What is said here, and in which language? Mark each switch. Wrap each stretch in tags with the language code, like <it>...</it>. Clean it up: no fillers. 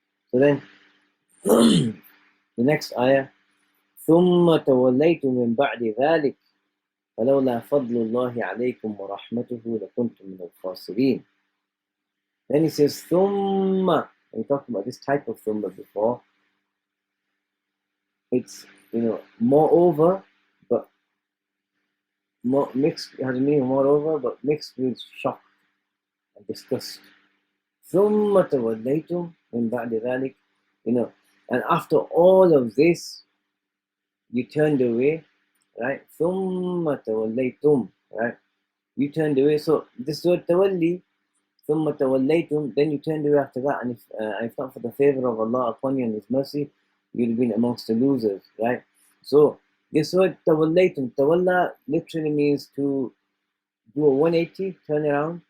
<en>So then, the next ayah,</en> <ar>ثم توليتم من بعد ذلك فلولا فضل الله عليكم ورحمته لكنتم من الخاسرين.</ar> <en>Then he says ثم. We talked about this type of ثم before. It's moreover, but more mixed. It has a meaning moreover, but mixed with shock and disgust.</en> <ar>ثم توليتم من بعد ذلك.</ar> <en>And after all of this, you turned away, right?</en> <ar>ثم توليتم,</ar> <en>right? You turned away. So this word tawalli,</en> <ar>ثم توليتم,</ar> <en>then you turned away after that. And if not for the favor of Allah upon you and His mercy, you'd have been amongst the losers, right? So this word tawallaytum, tawalla literally means to do a 180, turn around.</en>